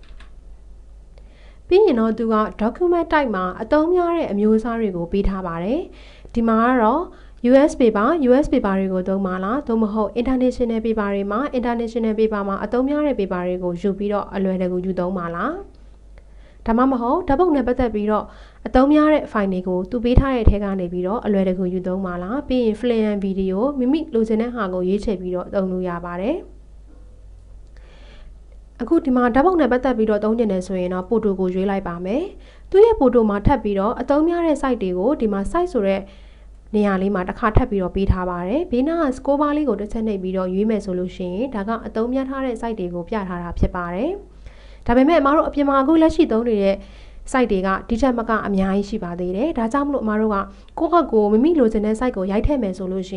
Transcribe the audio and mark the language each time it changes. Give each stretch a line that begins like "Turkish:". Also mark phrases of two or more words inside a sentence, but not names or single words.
Burmese: ပြီးရင်တော့သူက
English: document type
Burmese: မှာအသုံးများတဲ့အမျိုးအစားတွေကိုပေးထားပါတယ်။ဒီမှာကတော့
English: US paper
Burmese: တွေကိုသုံးပါလားသို့မဟုတ်
English: international paper
Burmese: တွေမှာ
English: international paper
Burmese: မှာအသုံးများတဲ့ paper တွေကိုယူပြီးတော့အလွယ်တကူယူသုံးပါလားဒါမှမဟုတ်ဓာတ်ပုံနဲ့ပတ်သက်ပြီးတော့အသုံးများတဲ့ file တွေကိုသူပေးထားတဲ့အထက်ကနေပြီးတော့အလွယ်တကူယူသုံးပါလားပြီးရင်
English: film and video
Burmese: မိမိလိုချင်တဲ့ဟာကိုရွေးချယ်ပြီးတော့သုံးလို့ရပါတယ် အခုဒီမှာဓာတ်ပုံနဲ့ပတ်သက်ပြီးတော့သုံးကျင်တယ်ဆိုရင်တော့ပိုတိုကိုရွေးလိုက်ပါမယ်သူ့ရဲ့ပိုတိုမှာထပ်ပြီးတော့အသုံးများတဲ့ site တွေကိုဒီမှာ site ဆိုတဲ့နေရာလေးမှာတစ်ခါထပ်ပြီးတော့ပေးထားပါတယ်ဘေးနားက
English: score bar
Burmese: လေးကိုတစ်ချက်နှိပ်ပြီးတော့ရွေးမယ်ဆိုလို့ရှိရင်ဒါကအသုံးများထားတဲ့ site တွေကိုပြထားတာဖြစ်ပါတယ်ဒါပေမဲ့အမတို့အပြင်မှာအခုလက်ရှိသုံးနေတဲ့ site တွေကဒီချက်မကအများကြီးရှိပါသေးတယ်ဒါကြောင့်မလို့အမတို့ကကိုယ့်ဟာကိုယ်မိမိလိုချင်တဲ့ site ကိုရိုက်ထည့်မယ်ဆိုလို့ရှိ